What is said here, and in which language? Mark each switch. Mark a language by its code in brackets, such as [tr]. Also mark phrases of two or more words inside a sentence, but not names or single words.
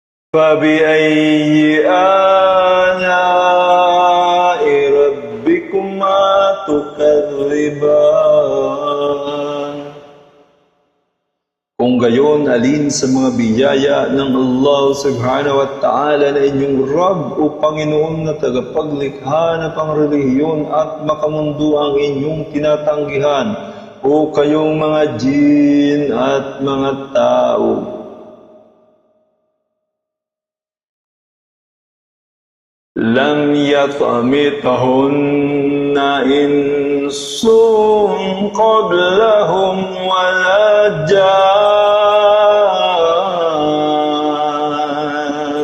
[ar] فبأي آلاء ربكما تكذبان. [tl] Kung gayon, alin sa mga biyaya ng Allah [ar] سبحانه و تعالى [tl] na inyong Rabb o Panginoon na tagapaglikha na pangrelihiyon at makamundo ang inyong tinatanggihan o kayong mga jin at mga tao? [ar] لم يطمثهن إنس قبلهم ولا جان.